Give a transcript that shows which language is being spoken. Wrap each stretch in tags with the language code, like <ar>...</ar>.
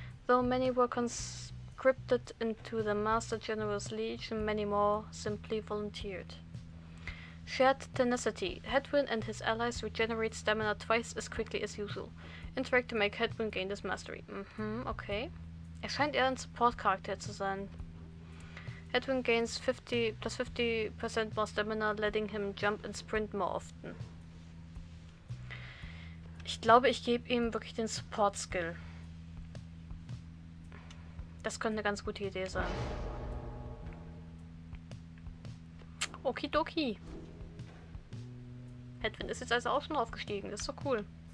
<en>Though many were conscripted into the Master General's Legion, many more simply volunteered. Shared Tenacity. Headwind and his allies regenerate stamina twice as quickly as usual. Interact to make Headwind gain this mastery. Okay.</en> <de>Er scheint eher ein Support-Charakter zu sein.</de> <en>Headwind gains 50% more stamina, letting him jump and sprint more often.</en> <de>Ich glaube, ich gebe ihm wirklich den Support-Skill. Das könnte eine ganz gute Idee sein. Okidoki. Headwind ist jetzt also auch schon aufgestiegen. Das ist doch cool.</de>